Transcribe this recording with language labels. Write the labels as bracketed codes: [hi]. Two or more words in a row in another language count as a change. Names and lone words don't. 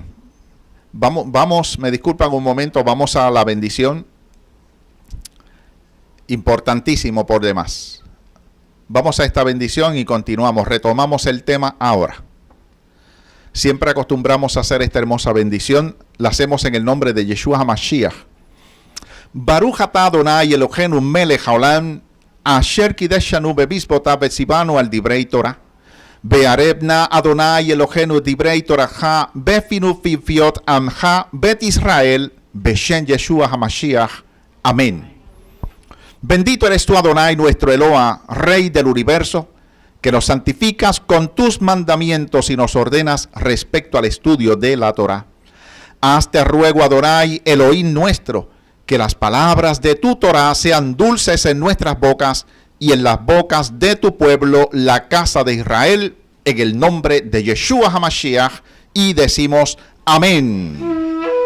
[es] Vamos, me disculpan un momento, vamos a la bendición. Importantísimo por demás. Vamos a esta bendición y continuamos, retomamos el tema ahora. Siempre acostumbramos a hacer esta hermosa bendición, la hacemos en el nombre de Yeshua HaMashiach. [he] ברוך אתה אדוני אלוהינו מלך העולם, אשר קדשנו במצוותיו וציוונו על דברי תורה. והערב נא אדוני אלוהינו דברי תורתך בפינו פיפיות עמך בית ישראל בשם ישוע המשיח. [es] Amén. Bendito eres tú, Adonai, nuestro Eloa, Rey del universo, que nos santificas con tus mandamientos y nos ordenas respecto al estudio de la Torah. Hazte ruego, Adonai, Elohim nuestro, que las palabras de tu Torah sean dulces en nuestras bocas y en las bocas de tu pueblo, la casa de Israel, en el nombre de Yeshua HaMashiach, y decimos amén.